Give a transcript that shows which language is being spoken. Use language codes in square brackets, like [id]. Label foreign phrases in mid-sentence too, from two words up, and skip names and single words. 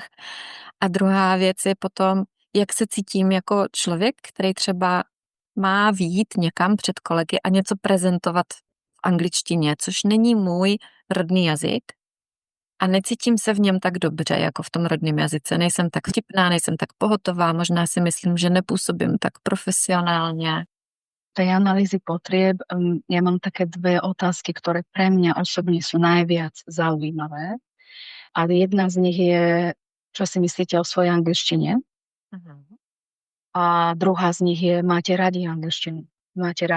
[cs] A druhá věc je potom, jak se cítím jako člověk, který třeba má vyjít někam před kolegy a něco prezentovat v angličtině, což není můj rodný jazyk. A necítím se v něm tak dobře, jako v tom rodném jazyce. Nejsem tak vtipná, nejsem tak pohotová, možná si myslím, že nepůsobím tak profesionálně. [sk] Tej analýzy potrieb, ja mám také dve otázky, ktoré pre mňa osobne sú najviac zaujímavé. A jedna z nich je, čo si myslíte o svojej angličtine? A druhá z nich je, máte radi angličtinu?